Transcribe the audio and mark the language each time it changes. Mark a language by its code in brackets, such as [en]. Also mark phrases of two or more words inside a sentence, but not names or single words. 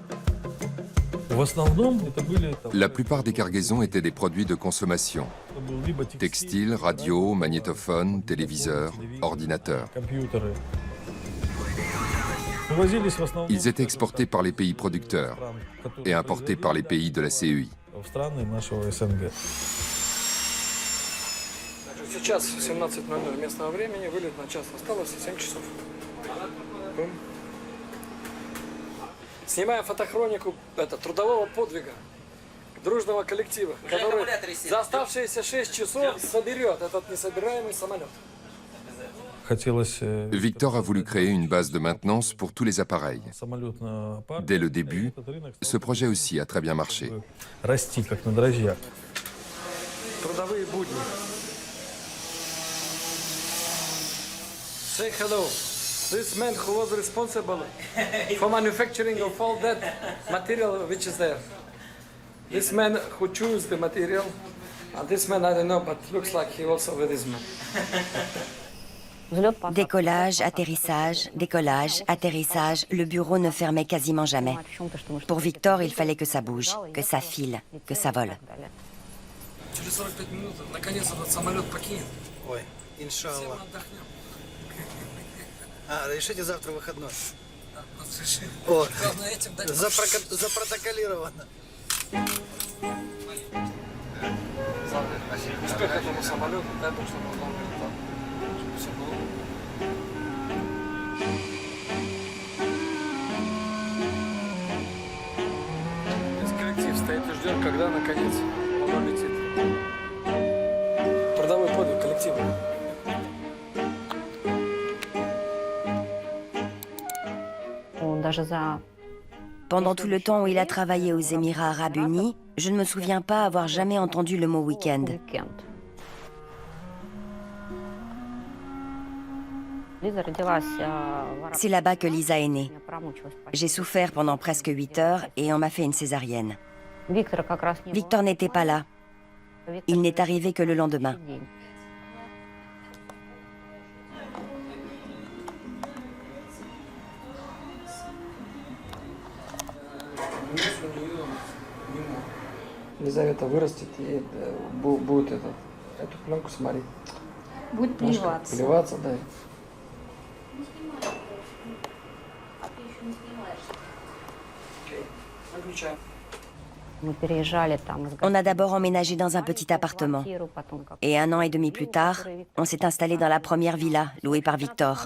[fr] La plupart des cargaisons étaient des produits de consommation. Textiles, radios, magnétophones, téléviseurs, ordinateurs. Ils étaient exportés par les pays producteurs et importés par les pays de la CEI. [ru] Сейчас 17:00 местного времени, вылет на час осталось, 7 часов. Снимаем фотохронику трудового подвига дружного коллектива, который за оставшиеся 6 часов соберет этот несобираемый самолет. [fr] Victor a voulu créer une base de maintenance pour tous les appareils. Dès le début, ce projet aussi a très bien marché. [ru] Трудовые будни. [en] Say hello. This man who was responsible for manufacturing of all that material which is there. This man who chose the material, and this man I don't know, but looks like he also with this man. [fr] Décollage, atterrissage, décollage, atterrissage, le bureau ne fermait quasiment jamais. Pour Victor, il fallait que ça bouge, que ça file, que ça vole. [ru] Через 45 минут, наконец, этот самолет покинет. Ой, иншаллах. А, решите завтра выходной. О, запротоколировано. Успех этому самолету, дай Бог, чтобы он летал. Чтобы все было. Весь коллектив стоит и ждет, когда наконец он улетит. Трудовой подвиг коллектива. [fr] Pendant tout le temps où il a travaillé aux Émirats arabes unis, je ne me souviens pas avoir jamais entendu le mot week-end. C'est là-bas que Lisa est née. J'ai souffert pendant presque 8 heures et on m'a fait une césarienne. Victor n'était pas là. Il n'est arrivé que le lendemain. [ru] Елизавета вырастет и будет эту пленку смотреть. Будет плеваться. Плеваться, да. [fr] On a d'abord emménagé dans un petit appartement. Et 1 an et demi plus tard, on s'est installé dans la première villa, louée par Victor.